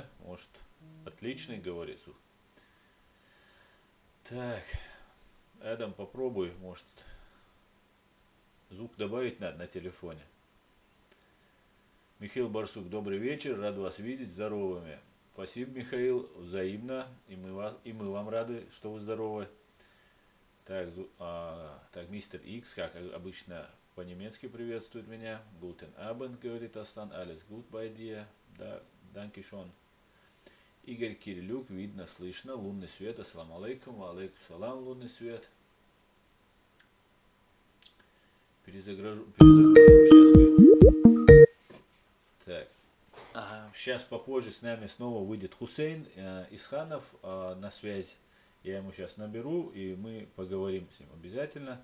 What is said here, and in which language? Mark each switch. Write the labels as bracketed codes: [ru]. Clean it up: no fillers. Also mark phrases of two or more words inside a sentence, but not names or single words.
[ru] Может, отличный говорит звук. Так, Адам, попробуй, может, звук добавить надо на телефоне. Михаил Барсук, добрый вечер, рад вас видеть, здоровыми. Спасибо, Михаил, взаимно, и мы вам рады, что вы здоровы. Так, так, мистер Икс, как обычно, по-немецки приветствует меня. [de] Guten Abend, [ru] говорит Аслан, [de] alles gut bei dir. Да, danke schön. [ru] Игорь Кирилюк, видно, слышно, лунный свет, [ar] السلام عليكم، عليكم السلام, [ru] лунный свет. Перезагружу сейчас, говорит. Так, сейчас попозже с нами снова выйдет Хусейн Исханов на связь. Я ему сейчас наберу, и мы поговорим с ним обязательно.